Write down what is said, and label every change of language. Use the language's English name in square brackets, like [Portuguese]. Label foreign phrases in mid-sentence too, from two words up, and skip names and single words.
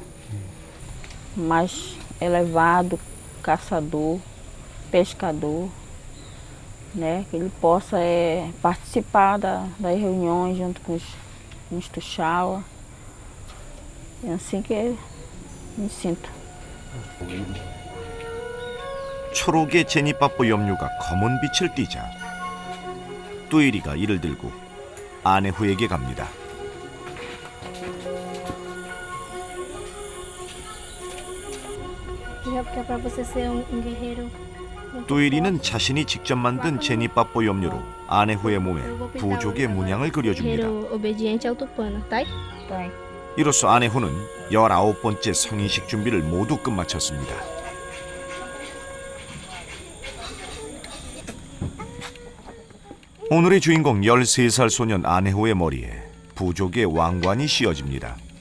[Portuguese] Mais elevado, caçador, pescador, né? Que ele possa participar das reuniões junto com os tuxaua. É assim que eu me sinto. [Korean] 초록의 제니빠뽀 염료가 검은 빛을 띠자 뚜이리가 이를 들고 아내후에게 갑니다. [Portuguese] Que é pra você ser guerreiro. [Korean] 뚜이리는 자신이 직접 만든 제니빠뽀 염료로 아내후의 몸에 부족의 문양을 그려줍니다. [Portuguese] Guerreiro obediente ao Tupana, tá? Tá. [Korean] 이로써 아내후는 19번째 성인식 준비를 모두 끝마쳤습니다. 오늘의 주인공 13살 소년 아내후의 머리에 부족의 왕관이 씌워집니다.